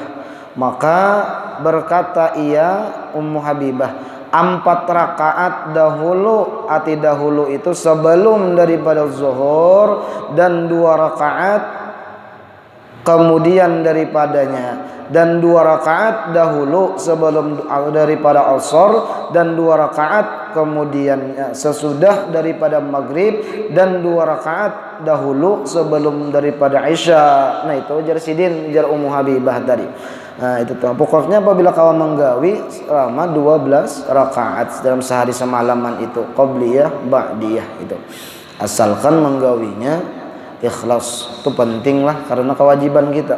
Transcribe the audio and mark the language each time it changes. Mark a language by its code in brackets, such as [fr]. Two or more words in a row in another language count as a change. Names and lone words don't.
[id] Maka berkata ia Ummu Habibah, 4 rakaat dahulu, arti dahulu itu sebelum daripada zuhur, dan 2 rakaat kemudian daripadanya, dan 2 rakaat dahulu sebelum daripada asar, dan 2 rakaat kemudian sesudah daripada maghrib, dan 2 rakaat dahulu sebelum daripada isya. [bjn] Nah itu jar sidin jar Ummu Habibah tadi. Nah itu tuh. Pokoknya apabila kau menggawi selama 12 rakaat dalam sehari semalaman itu [ar] qabliyah ba'diyah [bjn] itu. asalkan menggawinya ikhlas. Itu penting lah karena kewajiban kita.